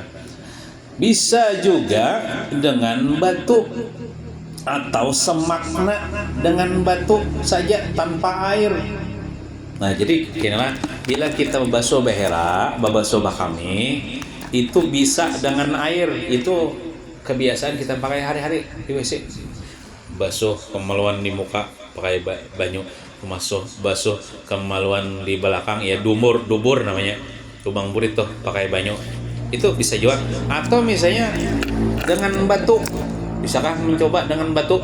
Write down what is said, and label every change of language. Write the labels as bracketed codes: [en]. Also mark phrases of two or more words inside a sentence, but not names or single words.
[id] Bisa juga dengan batu atau semakna dengan batu saja tanpa air. Nah jadi kira bila kita membasuh bahera, membasuh bakami itu bisa dengan air, itu kebiasaan kita pakai hari-hari di WC. [bjn] Basuh kemaluan di muka pakai banyu, basuh kemaluan di belakang ya dubur namanya, lubang burit tuh pakai banyu, itu bisa juga. [id] Atau misalnya dengan batu, bisakah mencoba dengan batu?